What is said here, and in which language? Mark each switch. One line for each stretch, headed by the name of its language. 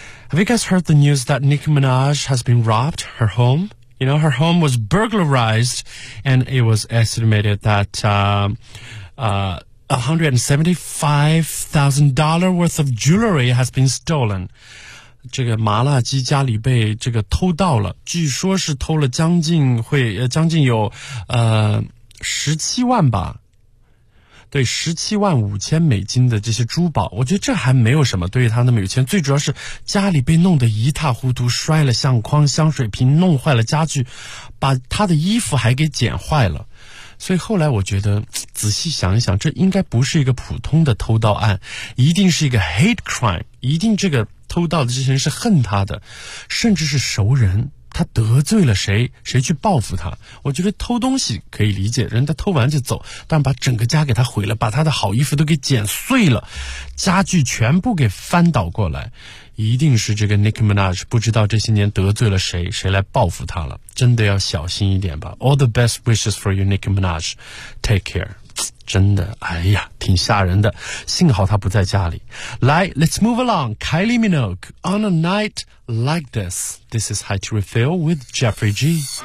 English: Have you guys heard the news that Nicki Minaj has been robbed, her home? You know, her home was burglarized, and it was estimated that $175,000 worth of jewelry has been stolen.
Chinese: 这个麻辣鸡家里被这个偷到了，据说是偷了将近有17万吧。对，17万5千美金的这些珠宝，我觉得这还没有什么。对于他那么有钱，最主要是家里被弄得一塌糊涂，摔了相框、香水瓶，弄坏了家具，把他的衣服还给剪坏了。所以后来我觉得，仔细想一想，这应该不是一个普通的偷盗案，一定是一个 hate crime， 一定这个偷盗的这些人是恨他的，甚至是熟人。他得罪了谁，谁去报复他。我觉得偷东西可以理解，人家偷完就走，但把整个家给他毁了，把他的好衣服都给剪碎了，家具全部给翻倒过来，一定是这个 Nicki Minaj 不知道这些年得罪了谁，谁来报复他了。真的要小心一点吧。
English: All the best wishes for you, Nicki Minaj. Take care.
Chinese: 真的，哎呀，挺吓人的，幸好他不在家里。
English: 来， Let's move along. Kylie Minogue, On a Night Like This. This is High to Refill with Jeffrey G.